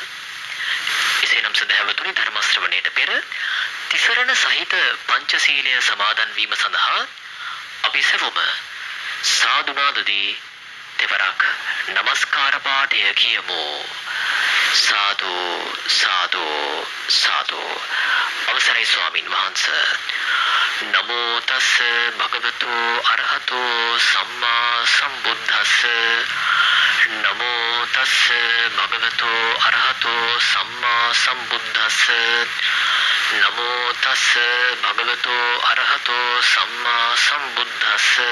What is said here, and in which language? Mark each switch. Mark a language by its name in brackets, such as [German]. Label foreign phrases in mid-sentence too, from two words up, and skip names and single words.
[Sinhala] එසේනම් සදහැවතුනි ධර්ම ශ්‍රවණයට පෙර තිසරණ සහිත පංචශීලය සමාදන් වීම සඳහා අපි සෙවම සාදුනාදදී දෙවරක් නමස්කාර පාඨය කියමු. [Pali] සාදු සාදු සාදු. [Sinhala] අවසරයි ස්වාමින් වහන්සේ. [Pali] නමෝ තස් භගවතු අරහතෝ සම්මා සම්බුද්දස්ස. නමෝ තස් භගවතු අරහතෝ සම්මා සම්බුද්දස්ස. නමෝ තස් භගවතු අරහතෝ සම්මා සම්බුද්දස්ස.